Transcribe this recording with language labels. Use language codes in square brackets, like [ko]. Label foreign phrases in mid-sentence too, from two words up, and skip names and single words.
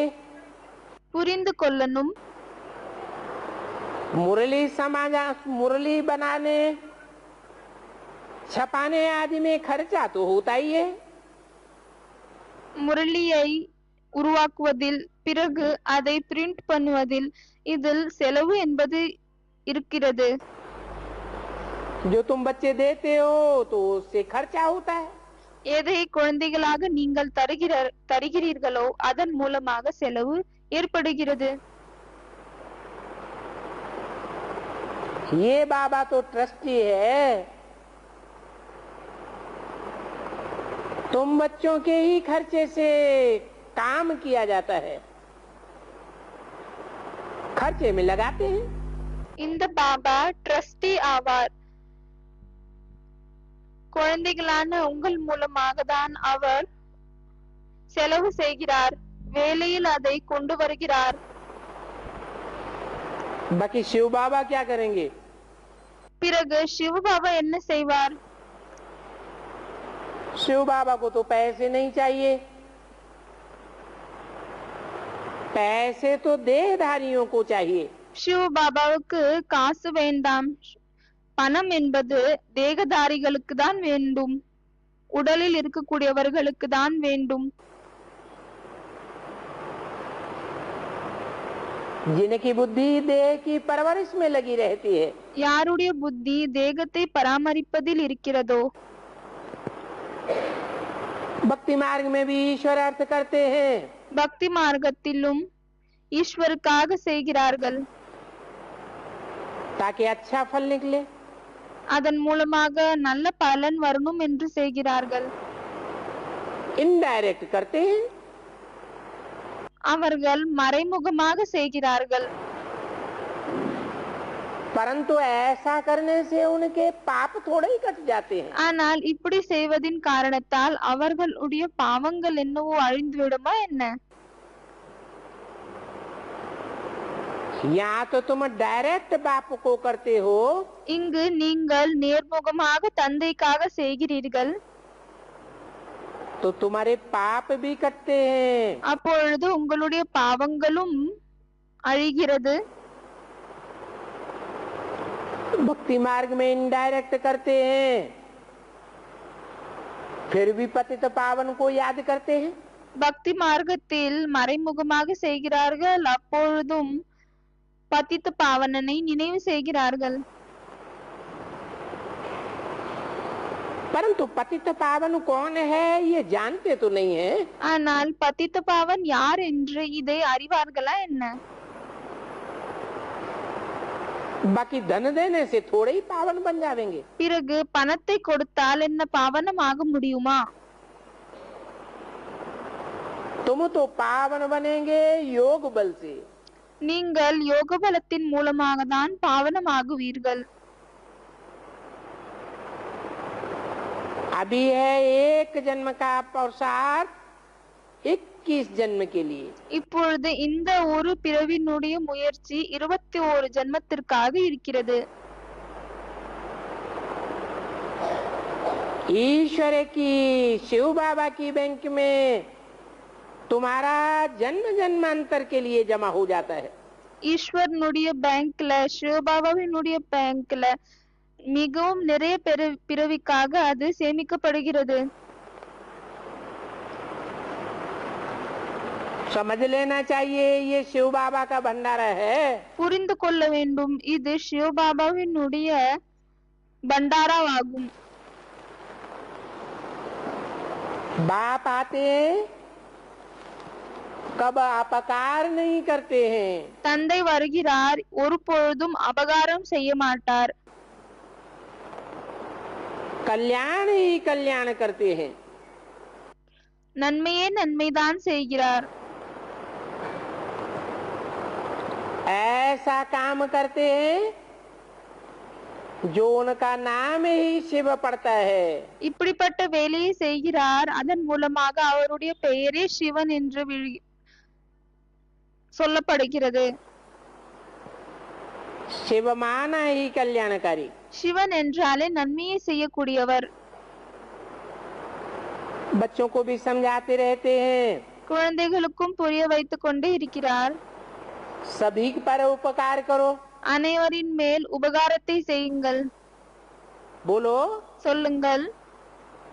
[ta] புரிந்து கொள்ளணும். [hi] मुरली बनाने छपाने आदि में खर्चा तो होता ही है. [ta] முரளியை உருவாக்குவதில் பிறகு அதை பிரிண்ட் பண்ணுவதில் இதில் செலவு என்பது இருக்கிறது. [hi] जो तुम बच्चे देते हो तो उससे खर्चा होता है. [ta] எதை குழந்தைகளாக நீங்கள் தருகிறீர்களோ அதன் மூலமாக செலவு ஏற்படுகிறது. [hi] ये बाबा तो ट्रस्टी है. तुम बच्चों के ही खर्चे से काम किया जाता है, खर्चे में लगाते हैं. [ta] இந்த பாபா ட்ரஸ்டி ஆவார். குழந்தைகளான உங்கள் மூலமாக தான் அவர் செலவு செய்கிறார், வேலையில் அதை கொண்டு வருகிறார். [hi] बाकी शिव बाबा क्या करेंगे? [ta] பிறகு சிவ பாபா என்ன செய்வார்? [hi] शिव बाबा को तो पैसे नहीं चाहिए. पैसे तो देहधारियों को चाहिए. [ta] சிவ பாபாவுக்கு காசு வேண்டாம், பணம் என்பது தேகதாரிகளுக்கு தான் வேண்டும், உடலில் இருக்கக்கூடியவர்களுக்கு தான் வேண்டும். [hi] जिनकी बुद्धि देह की परवरिश में लगी रहती है. [ta] யாருடைய புத்தி தேகத்தை பராமரிப்பதில் இருக்கிறதோ. [hi] भक्ति मार्ग में भी ईश्वर अर्थ करते हैं. [ta] பக்தி மார்க்கத்திலும் ஈஸ்வருக்காக செய்கிறார்கள், [hi] ताकि अच्छा फल निकले. [ta] அதன் மூலமாக நல்ல பலன் வரணும் என்று செய்கிறார்கள். [hi] इनडायरेक्ट करते हैं. [ta] அவர்கள் மறைமுகமாக செய்கிறார்கள். [hi] परंतु ऐसा करने से उनके पाप थोड़े ही कट जाते हैं. [ta] ஆனால் இப்படி செய்வதின் காரணத்தால் அவர்களுடைய பாவங்கள் என்னவோ அழிந்து விடுமா என்ன? [hi] यहाँ तो तुम डायरेक्ट बाप को करते हो, [ta] இங்கு நீங்கள் நேர்முகமாக தந்தைக்காக செய்கிறீர்கள், [hi] तो तुम्हारे पाप भी कटते हैं. [ta] அப்பொழுது உங்களுடைய பாவங்களும் அழிகிறது. [hi] भक्ति मार्ग में इनडायरेक्ट करते हैं, फिर भी पतित पावन को याद करते हैं. [ta] பக்தி மார்க்கத்தில் மறைமுகமாக செய்கிறார்கள், அப்பொழுதும் பதித்த பாவனனை நினைவு செய்கிறார்கள். [hi] परंतु पतित पावन कौन है ये जानते तो नहीं है. [ta] ஆனால் பதித்த பாவன் யார் என்று இதை அறிவார்களா என்ன? [hi] बाकी धन देने से थोड़े ही पावन बन जाएंगे. [ta] பிறகு பணத்தை கொடுத்தால் என்ன பாவனமாக முடியுமா? [hi] तुम तो पावन बनेंगे योग बल से. [ta] நீங்கள் யோக பலத்தின் மூலமாக தான் பாவனமாகுவீர்கள். [hi] अभी है एक जन्म का पुरुषार्थ 21 जन्म के लिए. [ta] இப்பொழுது இந்த ஒரு பிறவினுடைய முயற்சி 21 ஜென்மத்திற்காக இருக்கிறது. [hi] ईश्वर की शिव बाबा की बैंक में तुम्हारा जन्म जन्मांतर के लिए जमा हो जाता है. [ta] ஈஸ்வரனுடைய பேங்க்ல, சிவபாபாவினுடைய பேங்க்ல மிகவும் நிறைய பிறவிக்காக அது சேமிக்கப்படுகிறது. [hi] समझ लेना चाहिए ये शिव बाबा का भंडारा है. [ta] புரிந்து கொள்ள வேண்டும், இது சிவபாபாவினுடைய பண்டாராவாகும். [hi] बाप आते हैं, कब अपकार नहीं करते हैं. [ta] தந்தை வருகிறார், ஒரு பொழுதும் அபகாரம் செய்ய மாட்டார், [hi] कल्याण ही कल्याण करते हैं. [ta] நன்மையே நன்மைதான் செய்கிறார். [hi] ऐसा काम करते हैं जो उनका नाम ही शिव पड़ता है. [ta] இப்படிப்பட்ட வேலையை செய்கிறார், அதன் மூலமாக அவருடைய பெயரே சிவன் என்று சொல்லப்படுகிறது. [hi] शिव माना ही कल्याणकारी. [ta] சிவன் என்றாலே நன்மையை செய்யக்கூடியவர். [hi] बच्चों को भी समझाते रहते हैं. [ta] குழந்தைகளுக்கும் புரிய வைத்துக் கொண்டே இருக்கிறார். [hi] सभी पर उपकार करो. [ta] அனைவரின் மேல் உபகாரத்தை செய்யுங்கள். [hi] बोलो. [ta] சொல்லுங்கள்.